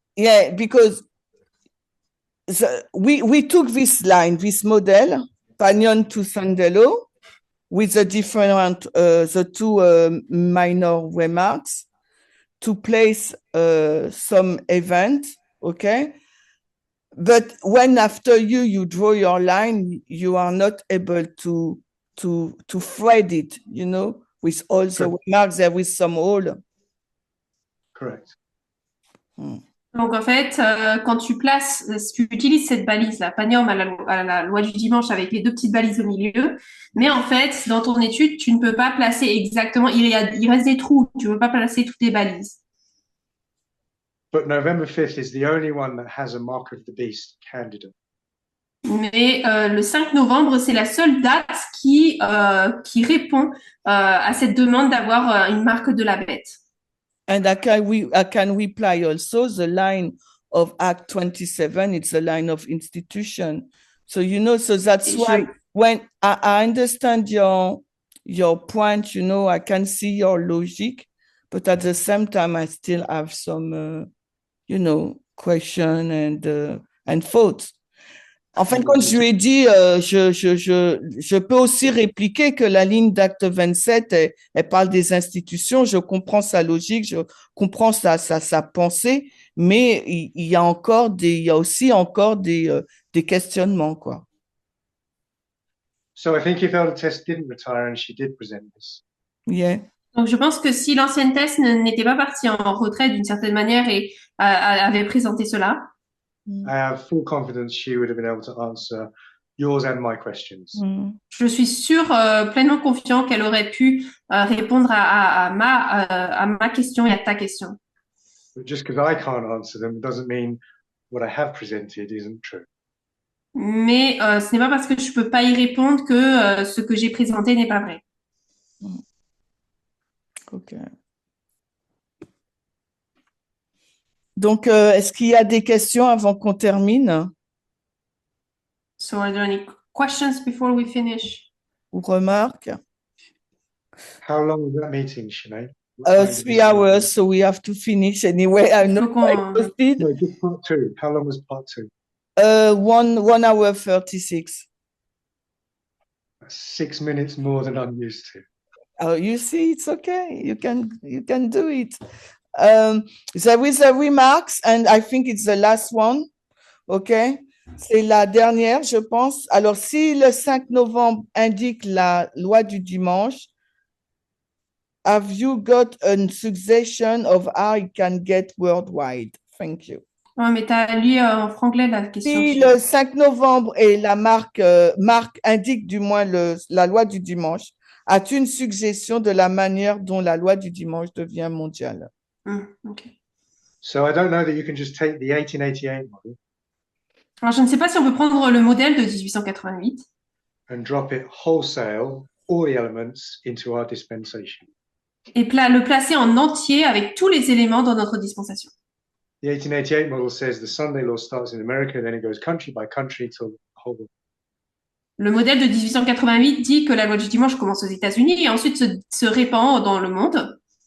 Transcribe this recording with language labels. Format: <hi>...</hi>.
<en>Yeah, because we took this line, this model, Pagnon to Sandelo, with the different, the two minor remarks to place some event, okay? But when after you draw your line, you are not able to thread it, with all the remarks, there is some hole. Correct.</en> <fr>Donc en fait, quand tu utilises cette balise-là, Pagnum à la loi du dimanche avec les deux petites balises au milieu, mais en fait, dans ton étude, tu ne peux pas placer exactement, il reste des trous, tu ne peux pas placer toutes les balises.</fr> <en>But November 5th is the only one that has a mark of the beast candidate.</en> <fr>Mais le 5 novembre, c'est la seule date qui répond à cette demande d'avoir une marque de la bête.</fr> <en>And I can reply also the line of Act 27, it's the line of institution. So, so that's why when I understand your point, I can see your logic, but at the same time, I still have some, question and thoughts.</en> <fr>En fin de compte, je lui ai dit, je peux aussi répliquer que la ligne d'acte 27, elle parle des institutions, je comprends sa logique, je comprends sa pensée, mais il y a aussi encore des questionnements, quoi.</fr> <en>So I think if Elder Tess didn't retire and she did present this. Yeah.</en> <fr>Donc je pense que si l'ancienne Tess n'était pas partie en retraite d'une certaine manière et avait présenté cela,</fr> <en>I have full confidence she would have been able to answer yours and my questions.</en> <fr>Je suis sûre, pleinement confiant qu'elle aurait pu répondre à ma question et à ta question.</fr> <en>But just because I can't answer them doesn't mean what I have presented isn't true.</en> <fr>Mais ce n'est pas parce que je peux pas y répondre que ce que j'ai présenté n'est pas vrai.</fr> <en>Ok.</en> <fr>Donc, est-ce qu'il y a des questions avant qu'on termine?</fr> <en>So are there any questions before we finish?</en> <fr>Ou remarques?</fr> <en>How long was that meeting, Sinead? 3 hours, so we have to finish anyway. I'm not quite exhausted. No, just part two. How long was part two? 1 hour 36. 6 minutes more than I'm used to. Oh, you see, it's okay. You can do it. There is a remarks, and I think it's the last one.</en> <fr>Okay, c'est la dernière, je pense. Alors, si le 5 novembre indique la loi du dimanche,</fr> <en>have you got a suggestion of how it can get worldwide? Thank you.</en> <fr>Ouais, mais tu as lu en franglais la question. Si le 5 novembre et la marque indique du moins la loi du dimanche, as-tu une suggestion de la manière dont la loi du dimanche devient mondiale?</fr> <en>Okay. So I don't know that you can just take the 1888 model.</en> <fr>Alors, je ne sais pas si on peut prendre le modèle de 1888</fr> <en>and drop it wholesale, all the elements, into our dispensation.</en> <fr>et le placer en entier avec tous les éléments dans notre dispensation.</fr> <en>The 1888 model says the Sunday law starts in America, then it goes country by country till the whole world.</en> <fr>Le modèle de 1888 dit que la loi du dimanche commence aux États-Unis et ensuite se répand dans le monde.</fr>